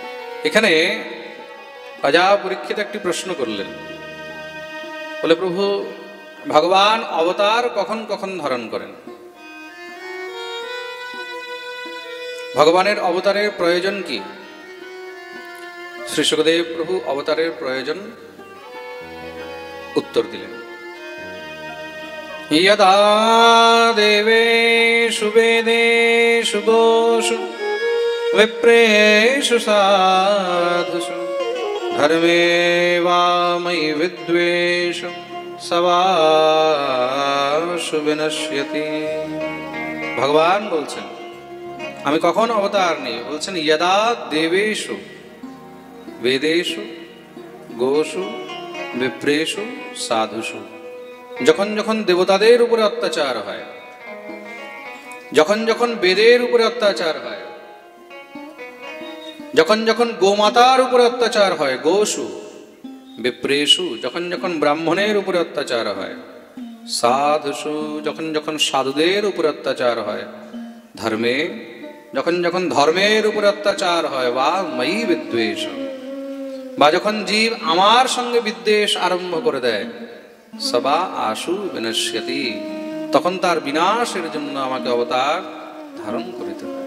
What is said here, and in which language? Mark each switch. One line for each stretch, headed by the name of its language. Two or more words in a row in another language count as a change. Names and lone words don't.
Bangla: এখানে রাজা পরীক্ষিত একটি প্রশ্ন করলেন, বলে প্রভু ভগবান অবতার কখন কখন ধারণ করেন? ভগবানের অবতারের প্রয়োজন কি? শ্রী শুকদেব প্রভু অবতারের প্রয়োজন উত্তর দিলেন,
Sanskrit: यदा देवेषु वेदेषु गोषु विप्रेषु साधुषु धर्मे वा मयि विद्वेषु सवासु विनश्यति।
Bangla: ভগবান বলছেন আমি কখন অবতার নিই?
Sanskrit: বলছেন यदा देवेषु वेदेषु गोषु विप्रेषु साधुषु।
Bangla: যখন যখন দেবতাদের উপরে অত্যাচার হয়, যখন যখন বেদের উপরে অত্যাচার হয়, যখন যখন গোমাতার উপরে অত্যাচার হয়,
Sanskrit: গোষু বিপ্রেষু,
Bangla: যখন যখন ব্রাহ্মণের উপরে অত্যাচার হয়, সাধুষু, যখন যখন সাধুদের উপরে অত্যাচার হয়, ধর্মে, যখন যখন ধর্মের উপরে অত্যাচার হয়,
Sanskrit: বা ময়ি বিদ্বেষ,
Bangla: বা যখন জীব আমার সঙ্গে বিদ্বেষ আরম্ভ করে দেয়,
Sanskrit: সবা আশু বিনশ্যতি,
Bangla: তখন তার বিনাশের জন্য আমাকে অবতার ধারণ করিতে হয়।